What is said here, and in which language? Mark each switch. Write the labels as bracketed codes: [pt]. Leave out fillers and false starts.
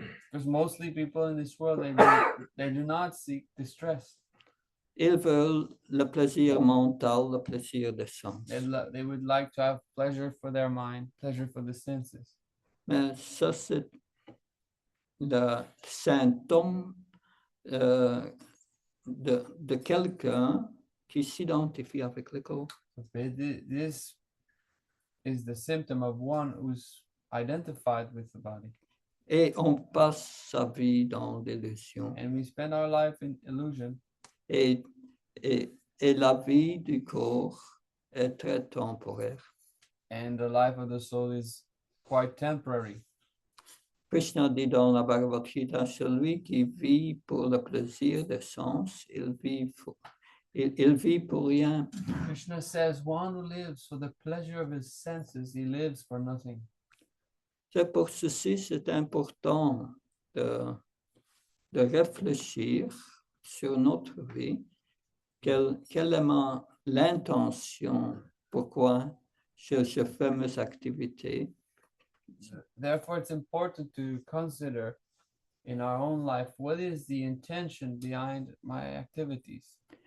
[en] Because mostly people in this world, they do not seek distress. [fr] Ils veulent le plaisir mental, le plaisir des sens. [en] They would like to have pleasure for their mind, pleasure for the senses. [fr] Mais ça, c'est le symptôme de quelqu'un qui s'identifie avec le corps. [en] This is the symptom of one who's identified with the body. [fr] Et on passe sa vie dans l'illusion. [en] And we spend our life in illusion. [fr] Et la vie du corps est très temporaire. [en] And the life of the soul is quite temporary. [fr] Krishna dit dans la Bhagavad Gita, celui qui vit pour le plaisir des sens, il vit pour rien. [en] Krishna says, one who lives for the pleasure of his senses, he lives for nothing. [fr] C'est pour ceci, c'est important de réfléchir sur notre vie, quelle est l'intention, pourquoi je fais mes activités. [en] Therefore, it's important to consider in our own life, what is the intention behind my activities?